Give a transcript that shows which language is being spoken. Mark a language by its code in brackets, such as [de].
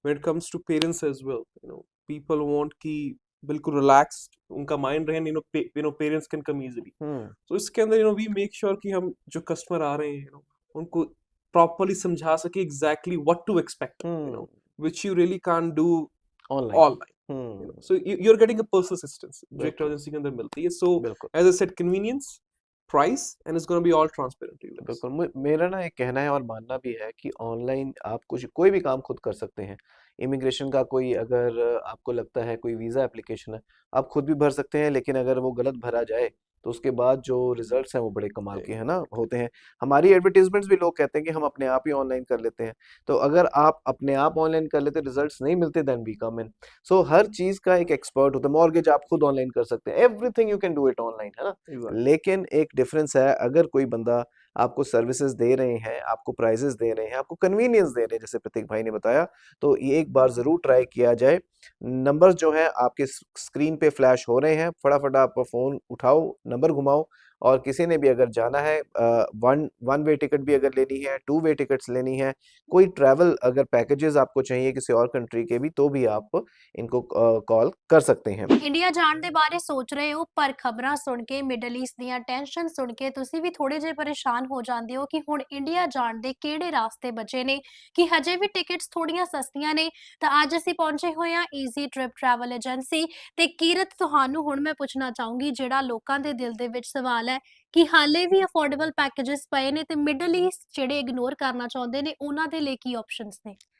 [en] when it comes to parents as well, people want [hi] कि बिल्कुल [en] relaxed [hi] उनका [en] mind [hi] रहे, [en] Parents can come easily. [hi] तो इसके अंदर [en] we make sure [hi] कि हम जो [en] customer [hi] आ रहे हैं, उनको [en] properly [hi] समझा सके [en] Exactly what to expect, which you really can't do online. So you're getting a personal assistance [hi] जो एक ट्रैवल एजेंसी के अंदर मिलती है। [en] So [hi] बिल्कुल [en] as I said, convenience, price, and it's going to be all transparent to you guys. [hi] बिल्कुल मेरा ना एक कहना है और मानना भी है कि ऑनलाइन आप कुछ कोई भी काम खुद कर सकते हैं। इमिग्रेशन का कोई अगर आपको लगता है कोई वीज़ा एप्लीकेशन है, आप खुद भी भर सकते हैं, लेकिन अगर वो गलत भरा जाए तो उसके बाद जो रिजल्ट्स हैं वो बड़े कमाल के है ना होते हैं। हमारी एडवर्टीजमेंट्स भी लोग कहते हैं कि हम अपने आप ही ऑनलाइन कर लेते हैं, तो अगर आप अपने आप ऑनलाइन कर लेते रिजल्ट्स नहीं मिलते [en] Then we come in. [hi] सो हर चीज़ का एक एक्सपर्ट होता है। मॉर्गेज आप खुद ऑनलाइन कर सकते हैं, [en] everything you can do it online, [hi] है ना। [en] Exactly. [hi] लेकिन एक डिफरेंस है, अगर कोई बंदा आपको सर्विसेज दे रहे हैं, आपको प्राइजेस दे रहे हैं, आपको कन्वीनियंस दे रहे हैं, जैसे प्रतीक भाई ने बताया, तो ये एक बार ज़रूर ट्राई किया जाए। नंबर्स जो हैं आपके स्क्रीन पे फ्लैश हो रहे हैं, फटाफट आप फ़ोन उठाओ, नंबर घुमाओ, और किसी ने भी अगर जाना है, वन वे टिकट भी अगर लेनी है, 2 वे टिकट्स लेनी है, कोई ट्रैवल अगर पैकेजेस आपको चाहिए किसी और कंट्री के भी, तो भी आप इनको कॉल कर सकते हैं। [pa] ਇੰਡੀਆ ਜਾਣ ਦੇ ਬਾਰੇ ਸੋਚ ਰਹੇ ਹੋ, ਪਰ ਖਬਰਾਂ ਸੁਣ ਕੇ, ਮਿਡਲ ਈਸਟ ਦੀਆਂ ਟੈਨਸ਼ਨ ਸੁਣ ਕੇ ਤੁਸੀਂ ਵੀ ਥੋੜੇ ਜਿਹੇ ਪਰੇਸ਼ਾਨ ਹੋ ਜਾਂਦੇ ਹੋ ਕਿ ਹੁਣ ਇੰਡੀਆ ਜਾਣ ਦੇ ਕਿਹੜੇ ਰਾਸਤੇ ਬਚੇ ਨੇ, ਕਿ ਹਜੇ ਵੀ ਟਿਕਟਸ ਥੋੜੀਆਂ ਸਸਤੀਆਂ ਨੇ। ਤਾਂ ਅੱਜ ਅਸੀਂ ਪਹੁੰਚੇ ਹੋਏ ਹਾਂ ਈਜ਼ੀ ਟ੍ਰਿਪ ਟਰੈਵਲ ਏਜੰਸੀ ਤੇ। ਕੀਰਤ, ਤੁਹਾਨੂੰ ਹੁਣ ਮੈਂ ਪੁੱਛਣਾ ਚਾਹੂੰਗੀ, ਜਿਹੜਾ ਲੋਕਾਂ ਦੇ ਦਿਲ ਦੇ ਵਿੱਚ ਸਵਾਲ ਹੈ ਕਿ ਹਾਲੇ ਵੀ ਅਫੋਰਡੇਬਲ ਪੈਕੇजेस ਪਏ ਨੇ ਤੇ ਮਿਡਲ ਈਸਟ ਜਿਹੜੇ ਇਗਨੋਰ ਕਰਨਾ ਚਾਹੁੰਦੇ ਨੇ, ਉਹਨਾਂ ਦੇ ਲਈ ਕੀ ਆਪਸ਼ਨਸ ਨੇ?